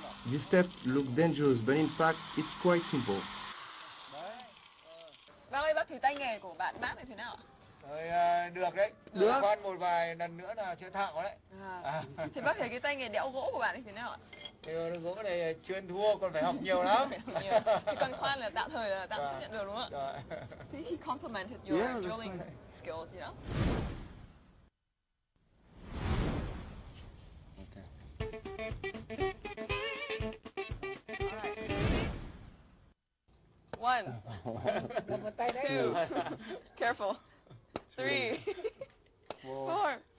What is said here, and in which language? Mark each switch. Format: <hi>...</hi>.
<en>These steps look dangerous, but in fact, it's quite simple.</en> <vi>Bác ơi, bác thử tay nghề của bạn Matt này thế nào ạ? Được đấy. Được. Khoan một vài lần nữa là sẽ thạo đấy. Thì bác thấy cái tay nghề đẽo gỗ của bạn ấy thế nào ạ? Thì gỗ này chưa thua, còn phải học nhiều lắm. Thì còn khoan là tạm thời là tạm chấp nhận được đúng không ạ?</vi> <en>See, he complimented your drilling skills, you know? One, 2, careful, 3, 4.</en>